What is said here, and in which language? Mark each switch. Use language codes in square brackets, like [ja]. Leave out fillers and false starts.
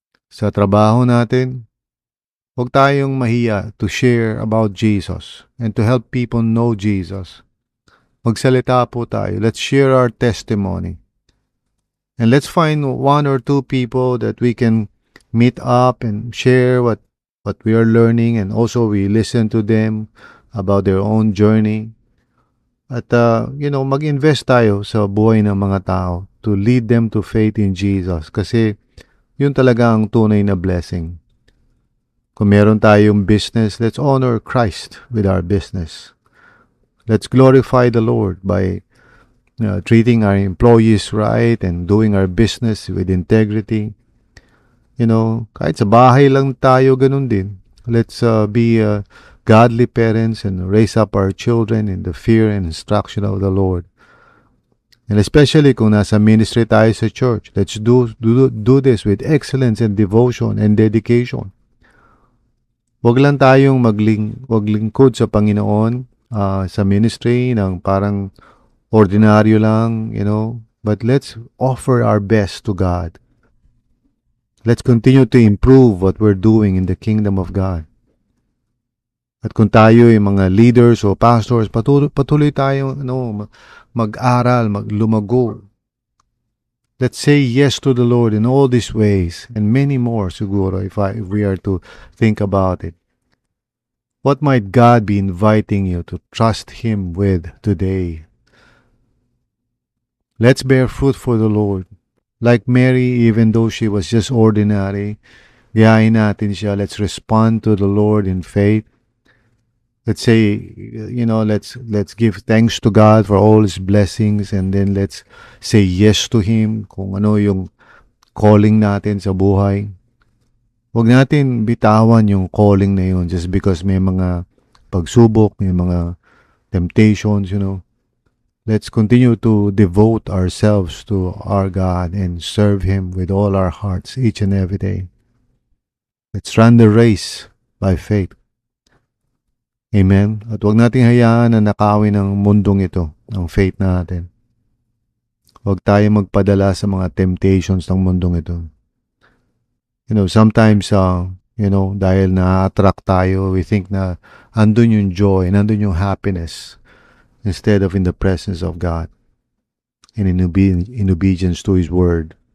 [tl] Sa trabaho natin, huwag tayong mahiya [en] to share about Jesus and to help people know Jesus. [tl] Magsalita po tayo. [en] Let's share our testimony. And let's find one or two people that we can meet up and share what we are learning, and also we listen to them about their own journey. [tl] At, mag-invest tayo sa buhay ng mga tao [en] to lead them to faith in Jesus, [tl] kasi yun talaga ang tunay na blessing. Kung meron tayong business, [en] let's honor Christ with our business. Let's glorify the Lord by treating our employees right and doing our business with integrity. [tl] Kahit sa bahay lang tayo, ganun din. [en] Let's be godly parents and raise up our children in the fear and instruction of the Lord. And especially [tl] kung nasa [en] ministry tayo sa church, let's do this with excellence and devotion and dedication. [tl] Huwag lang tayong maglingkod sa Panginoon sa ministry ng parang ordinaryo lang, [en] but let's offer our best to God. Let's continue to improve what we're doing in the kingdom of God. [tl] At kung tayo yung mga leaders o pastors, patuloy tayong mag-aral, maglumago. [en] Let's say yes to the Lord in all these ways, and many more siguro if we are to think about it. What might God be inviting you to trust Him with today? Let's bear fruit for the Lord. Like Mary, even though she was just ordinary, [tl] gayahin natin siya. [en] Let's respond to the Lord in faith. Let's say, let's give thanks to God for all His blessings, and then let's say yes to Him [tl] kung ano yung calling natin sa buhay. Huwag natin bitawan yung calling na yun just because may mga pagsubok, may mga temptations, [en] Let's continue to devote ourselves to our God and serve Him with all our hearts each and every day. Let's run the race by faith. Amen? [tl] At huwag nating hayaan na nakawin ng mundong ito, ang faith natin. Huwag tayo magpadala sa mga temptations ng mundong ito. [en] Sometimes, [tl] dahil na-attract tayo, [en] we think na [tl] andun yung joy, nandun yung happiness, [en] instead of in the presence of God and in obedience to His word.